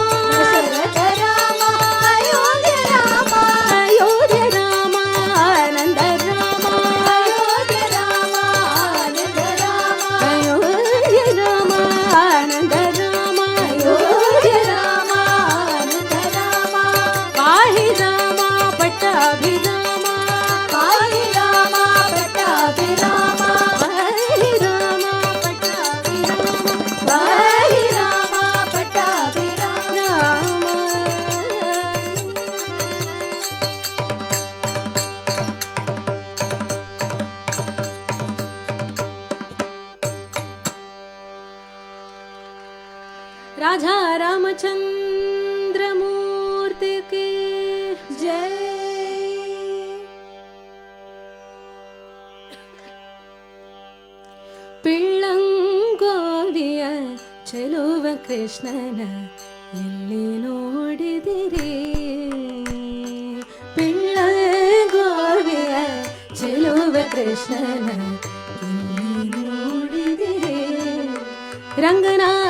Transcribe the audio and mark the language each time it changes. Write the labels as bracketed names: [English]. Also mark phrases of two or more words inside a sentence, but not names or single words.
[Kannada] ದಶರಥ ರಾಮ ಅಯೋಧ್ಯ ರಾಮ ಅಯೋಧ್ಯ ರಾಮ ಆನಂದ ರಾಮ ಅಯೋಧ್ಯ ರಾಮ ಆನಂದ ರಾಮ ಅಯೋಧ್ಯ ರಾಮ ಆನಂದ ರಾಮ ಅಯೋಧ್ಯ ರಾಮ ಆನಂದ ರಾಮ ಪಾಹಿ ರಾಮ ಪಟ್ಟಾಭಿರಾಮ ಪಾಹಿ ರಾಮ ಪಟ್ಟಾಭಿರಾಮ ಪಾಹಿ ರಾಮ ಪಟ್ಟಾಭಿರಾಮ ಪಾಹಿ ರಾಮ ಪಟ್ಟಾಭಿರಾಮ ರಾಮ. [Hindi] राजा रामचंद्र मूर्ति की जय. [Kannada] ಪಿಳ್ಳಂಗೋವಿಯ ಚೆಲುವ ಕೃಷ್ಣನ ಎಲ್ಲಿ ನೋಡಿದಿರಿ ಪಿಳ್ಳಂಗೋವಿಯ ಚೆಲುವ ಕೃಷ್ಣನ ಎಲ್ಲಿ ನೋಡಿದಿರಿ ರಂಗನ